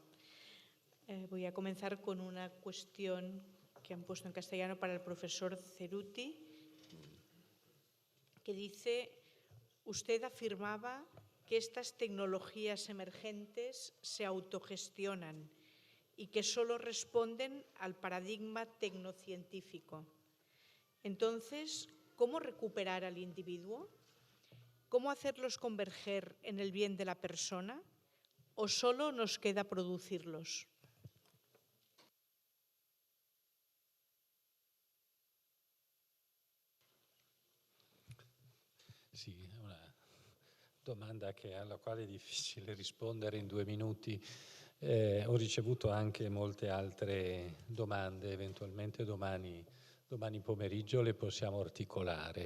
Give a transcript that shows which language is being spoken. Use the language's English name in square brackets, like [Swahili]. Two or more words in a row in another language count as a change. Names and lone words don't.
[Spanish] Voy a comenzar con una cuestión que han puesto en castellano para el profesor CERUTI, que dice: usted afirmaba que estas tecnologías emergentes se autogestionan y que solo responden al paradigma tecnocientífico. Entonces, ¿cómo recuperar al individuo? ¿Cómo hacerlos converger en el bien de la persona? ¿O solo nos queda producirlos? [Italian] Sì, domanda alla quale è difficile rispondere in 2 minuti. Ho ricevuto anche molte altre domande, eventualmente domani pomeriggio le possiamo articolare.